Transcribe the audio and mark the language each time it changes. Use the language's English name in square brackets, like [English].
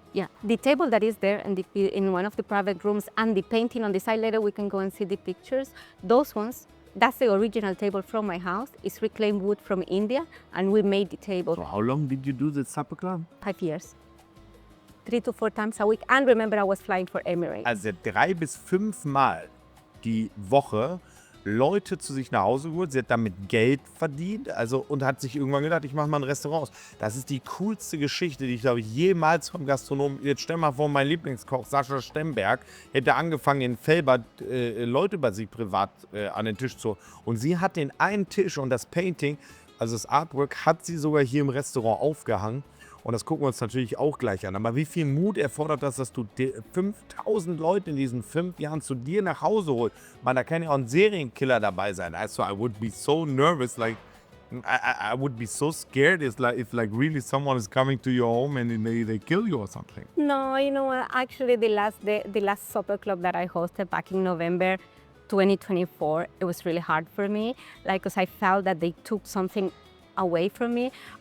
[English] Yeah, the table that is there in one of the private rooms and the painting on the side, later we can go and see the pictures. Those ones, that's the original table from my house. It's reclaimed wood from India, and we made the table. So how long did you do the supper club? 5 years. 3 to 4 times a week. And remember, I was flying for Emirates. [German] Also 3 bis 5 Mal die Woche Leute zu sich nach Hause geholt. Sie hat damit Geld verdient, also, und hat sich irgendwann gedacht, ich mache mal ein Restaurant aus. Das ist die coolste Geschichte, die ich, glaube ich, jemals vom Gastronomen. Jetzt stell mal vor, mein Lieblingskoch Sascha Stemberg hätte angefangen, in Felbert Leute bei sich privat an den Tisch zu holen. Und sie hat den einen Tisch und das Painting, also das Artwork, hat sie sogar hier im Restaurant aufgehangen. Und das gucken wir uns natürlich auch gleich an. Aber wie viel Mut erfordert das, dass du 5000 Leute in diesen 5 Jahren zu dir nach Hause holst? Man, da kann ja auch ein Serienkiller dabei sein. [English] Also, I would be so nervous, like, I would be so scared if really someone is coming to your home and they kill you or something. No, you know what? Actually, the last supper club that I hosted back in November 2024, it was really hard for me, like, because I felt that they took something away from me.